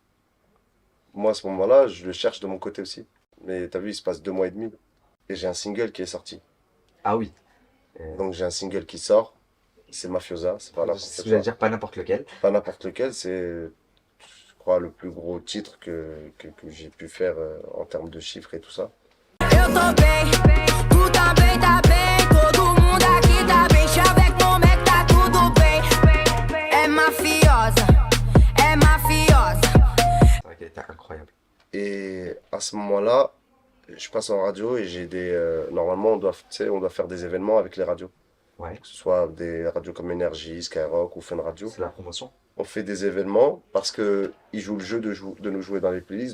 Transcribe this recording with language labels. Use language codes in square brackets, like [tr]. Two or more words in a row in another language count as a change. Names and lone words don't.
[fr] Moi, à ce moment-là, je le cherche de mon côté aussi. Mais t'as vu, il se passe 2 mois et demi, et j'ai un single qui est sorti. Ah oui. Donc j'ai un single qui sort, c'est Mafiosa, c'est pas C'est n'importe ce que quoi. j'allais dire, pas n'importe lequel. Pas n'importe lequel, c'est, je crois, le plus gros titre que j'ai pu faire en termes de chiffres et tout ça. [pt] Eu tô bem, tu também tá bem. Todo mundo aqui tá bem. Chave como é que tá tudo bem. É mafiosa, é mafiosa. [fr] C'est vrai qu'elle était incroyable. Et à ce moment-là, je passe en radio et j'ai des. Normalement, tu sais, on doit faire des événements avec les radios. Ouais. Que ce soit des radios comme Énergie, Skyrock ou Fun Radio. C'est la promotion. On fait des événements parce qu'ils jouent le jeu de nous jouer dans les playlists.